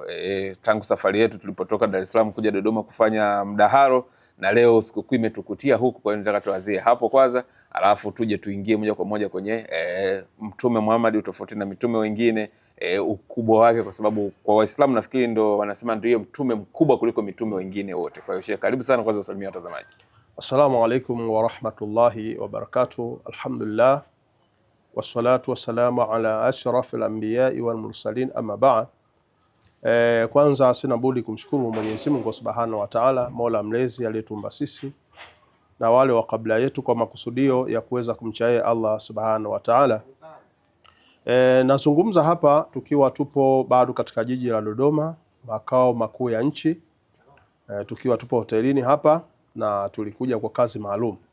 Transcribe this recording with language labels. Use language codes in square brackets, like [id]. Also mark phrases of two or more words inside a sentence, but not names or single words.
[sw] Tangu safari yetu tulipotoka Dar es Salaam kuja Dodoma kufanya mdahalo, na leo sikukuu imetukutia huku. Kwa hiyo nataka tuanzie hapo kwanza, alafu tuje tuingie moja kwa moja kwenye Mtume Muhammad, utofauti na mitume wengine, ukubwa wake, kwa sababu kwa Waislamu nafikiri ndo wanasema ndio mtume mkubwa kuliko mitume wengine wote. Kwa hiyo Sheikh, karibu sana, kwanza usalimia watazamaji. [ar] السلام عليكم ورحمة الله وبركاته. الحمد لله والصلاة والسلام على أشرف الأنبياء والمرسلين، أما بعد. [sw] Kwanza sina budi kumshukuru Mwenyezi Mungu [ar] سبحانه وتعالى, [sw] Mola mlezi aliyetumba sisi na wale wa kabla yetu kwa makusudio ya kuweza kumcha Allah [ar] سبحانه وتعالى. [sw] Nazungumza hapa tukiwa tupo bado katika jiji la Dodoma, makao makuu ya nchi tukiwa tupo hotelini hapa, na tulikuja kwa kazi maalum.